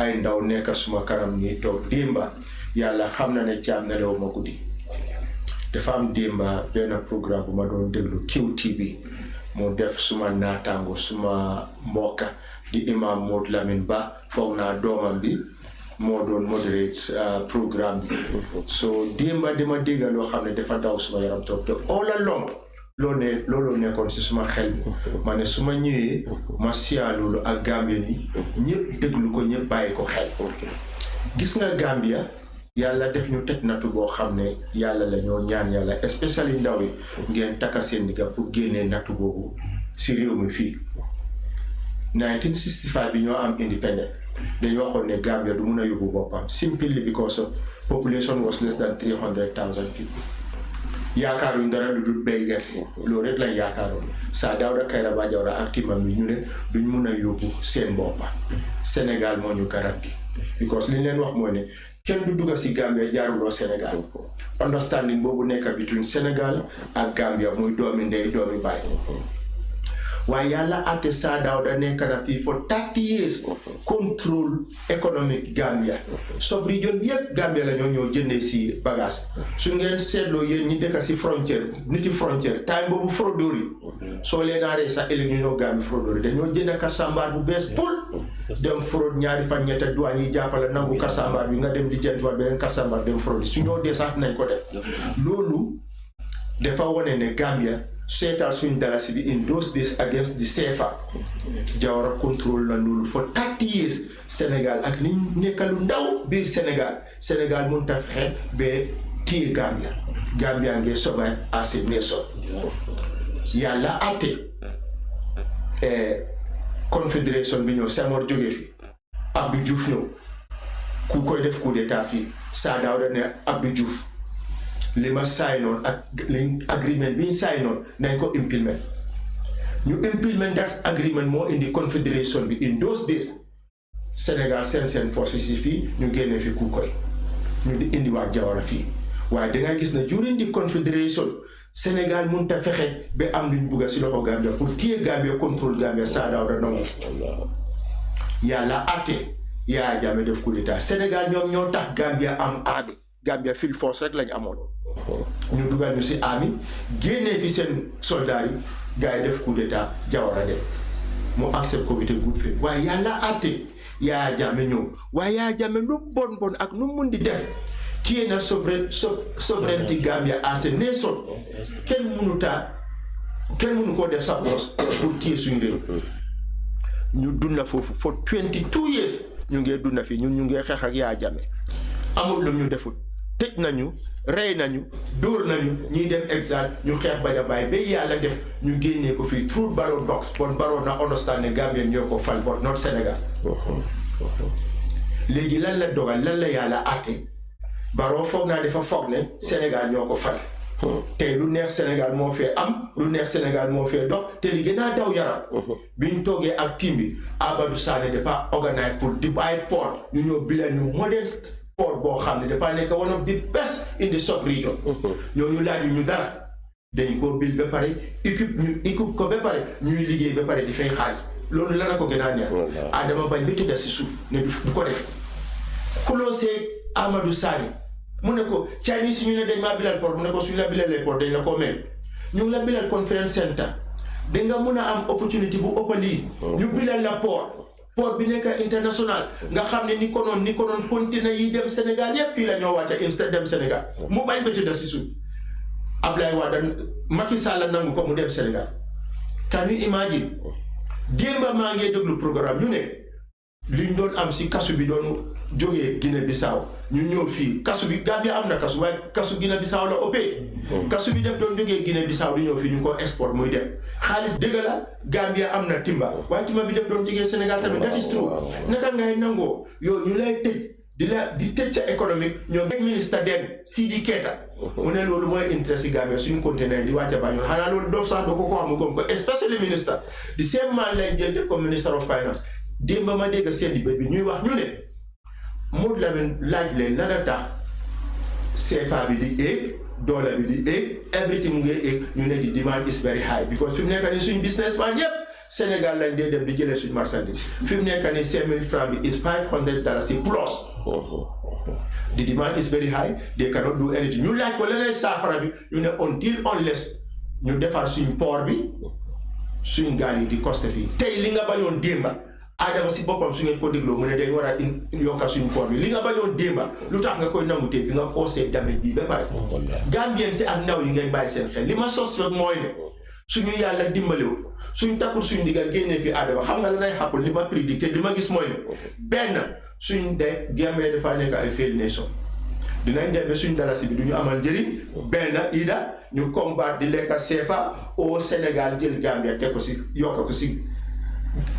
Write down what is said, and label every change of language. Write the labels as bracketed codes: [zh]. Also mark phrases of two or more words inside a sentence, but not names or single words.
[wo] ay ndaw nekk suma kanam ni toog démba yàlla xam na ne caam nelaw ma guddi dafa am démba benn programme bu ma doon déglu QTV mu def suma naataango suma mbokka di imam Modou Lamin Ba foog naa doomam bi moo doon moderate programme bi so démba dama dégga loo xam ne dafa daw suma yaram trop te all along loolu nekkoon si suma xel bi ma ne suma ñëwee ma siyaa loolu ak Gambien yi ñëpp déglu ko ñëpp bàyyi ko xel gis nga Gambia yàlla def ñu teg nattu boo xam ne yàlla la ñoo ñaan yàlla especially ndaw yi ngeen takka seen digga pour génnee nattu boobu si réew mi fii 1965 bi ñoo am independent dañu waxoon ne Gambia du mun a yóbbu boppam [en] simply because of population was less than 300,000 people. [wo] yaakaaruñ dara lu dul béy gerte loolu rek lañ yaakaaroon Sir Dawda Kairaba Jawara ak timam bi ñu ne duñ mun a yóbbu seen boppa Sénégal moo ñu garanti because li leen wax mooy ne kenn du dugga si Gambia jaaruloo Sénégal understanding boobu nekk between Sénégal ak Gambia muy doomi ndey doomi baay waaye yàlla àtte Sir Dawda nekk na fii [en] for 30 years control economic [wo] Gambia sub-region bi yëpp Gambia la ñoo jëndee si bagage su ngeen seetloo yéen ñi dëkk si frontière niti frontière time boobu fraudeur yi soo leen aaree sax ëllëg ñu ñoo Gambie fraudeur yi dañoo jënd kasambaar bu bees pul dem fraude ñaari fan ñetta douane yi jàppale nangu kasambaar bi nga dem lijjantiwaat beneen kasambaar dem fraude su ñoo dee sax nañ ko def loolu dafa wone ne Gambia seetal suñ dalasi bi [en] in those days against the CFA [wo] Jawara control la loolu [en] for 30 years [wo] Sénégal ak ni nekkalu ndaw biir Sénégal mun ta fexe ba téye Gambia ngee [en] survive as a nation [wo] yàlla àtte confédération bi ñëw Senghor jógee fi Abdou Diouf ñëw ku koy def [fr] coup d'état [wo] fii Sir Dawda ne Abdou Diouf li ma signoon ak li agreement bi ñu signoon nañ ko implement ñu [en] implement that agreement [wo] moo indi confédération bi [en] in those days [wo] Sénégal seen forces yi fii ñu génnee fi ku koy ñu di indiwaat Jawara fii waaye dangay gis na during the confédération Sénégal mun ta fexe ba am luñ bugga si loxo Gambia pour téye Gambia contrôle Gambia Sir Dawda nangu yàlla àtte Yaya Jammeh def [fr] coup d'état [wo] Sénégal ñoom ñoo tax Gambia am army Gambia [en] field force [wo] rek lañ amoon ñu dugal ñu si army génnee fi seen soldats yi gars yi def [fr] coup d'état [wo] Jawara dem mu accept comité [en] good faith [wo] waaye yàlla àtte Yaya Jammeh ñëw waaye Yaya Jammeh lu bon ak nu mun di def téye na souveraineté Gambia [en] as a nation [wo] kenn mënu koo def sa boss pour téye suñu réew ñu dunda foofu [en] for 22 years [wo] ñu ngee dunda fii ñu ngee xeex ak Yaya Jammeh amul lu ñu defut tëj nañu rey nañu dóor nañu ñuy dem exil ñu xeex bañ a bàyyi ba yàlla def ñu génnee ko fii [en] through ballot box [wo] bon Barrow na understand ne Gambien ñoo ko fal [en] but not Sénégal [wo] léegi lan la dogal lan la yàlla àtte Barrow foog naa dafa foog ne Sénégal ñoo ko fal te lu neex Sénégal moo fee am lu neex Sénégal moo fee dox te li gën a daw yaram biñ toogee ak team bi Amadou Sané dafa organise pour di bàyyi port ñu ñëw bilal ñu [en] modern port [wo] boo xam ne dafa nekk [en] one of the best in the sub-region [wo] ñooñu laaju ñu dara dañ ko bil ba pare équipe ko ba pare ñuy liggéey ba pare di fay xaalis loolu la na ko gën a neex Adama bañ ba tëdda si suuf ne du ko def closé Amadou Sané mu ne ko Chinese ñu ne dañ maa bilal port mu ne ko suñu la bilalee port dañ la ko mel ñu ngi la bilal [en] conference center [wo] da nga mun a am opportunité bu ëpp lii ñu bilal la port bi nekk international nga xam ne ni ko noon conteneur yi dem Sénégal yëpp fii la ñoo wàcca instead dem Sénégal mu bañ ba tëdda si suuf Ablaye Wade Macky Sall nangu ko mu dem Sénégal [en] can you imagine [wo] démba maa ngi déglu programme ñu ne liñ doon am si kasu bi doon jógee Guinée Bissau ñu ñëw fii kasu bi Gambia am na kasu waaye kasu Guinée Bissau la ëppee kasu bi def doon jógee Guinée Bissau di ñëw fii ñu ko export muy dem xaalis dëgg la Gambia am na timba waaye timba bi def doon jógee Sénégal tamit [en] that is true [wo] naka ngay nangoo yow ñu lay tëj di tëj sa économique ñoom ministre den Sidi Keita mu ne loolu mooy intérêt si Gambia suñu conteneur di wàcca Banjul xanaa loolu doof sax doo ko xamu gom ko especially ministre di seen man lay jël def ko [en] minister of finance [wo] démba ma dégg seen di bi ñuy wax ñu ne Modou Lamine laaj leen lan a tax CFA bi di éeg dollar bi di éeg everything mu ngi éeg ñu ne di [en] demand is very high because [wo] fi mu nekk nii suñu businessman yëpp Sénégal lañ dee dem di jëlee suñu marchandise fi mu nekk nii 5,000 francs bi [en] is $500 plus the demand is very high they cannot do anything [wo] ñu laaj ko leneen saafara bi ñu ne unless ñu defar suñ port bi suñ gaal yi di coste fii tey li nga bañoon démba Adama si boppam su ngeen ko dégloo mu ne dañ war a yokka suñu port bi li nga bañoon démba lu tax nga koy nangu tey bi nga osee damage bi ba pare Gambien si ak ndaw yi ngeen bàyyi seen xel li ma suspect mooy ne suñu yàlla dimbalewul suñ takkul suñ ndigal génnee fi Adama xam nga la nay xàppul li ma prédicté li ma gis mooy ne benn suñ de Gambie dafa nekk ay [en] failed nation [wo] dinañ dem ba suñ dalasi bi du ñu amal njëriñ benn ida ñu combattre di lekka CFA au Sénégal jël Gambia teg ko si yokk ko si